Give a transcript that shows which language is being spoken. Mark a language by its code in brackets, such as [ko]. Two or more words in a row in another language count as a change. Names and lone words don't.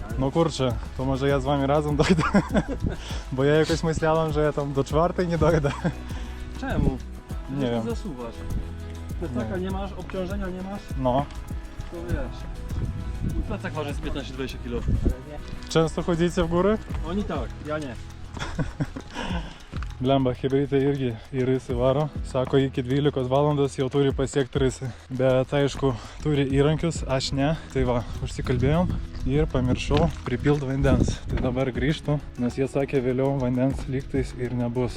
[pl] No kurczę, to może ja z wami razem dojdę. Bo ja jakoś myślałem, że ja tam do 4 nie dojdę. Czemu? Nie wiem. Zasuwasz. Plecaka nie masz, obciążenia nie masz, No. to wiesz. Mój plecak waży z 15-20 kg. Często chodzicie w góry? Oni tak, ja nie. [lt] Blemba, chebrytė irgi į rysį varo. Sako, iki 12 valandos jau turi pasiekti rysį. Bet aišku, turi įrankius, aš ne. Tai va, užsikalbėjom ir pamiršau pripilt vandens. Tai dabar grįžtu, nes jie sakė, vėliau vandens lygtais ir nebus.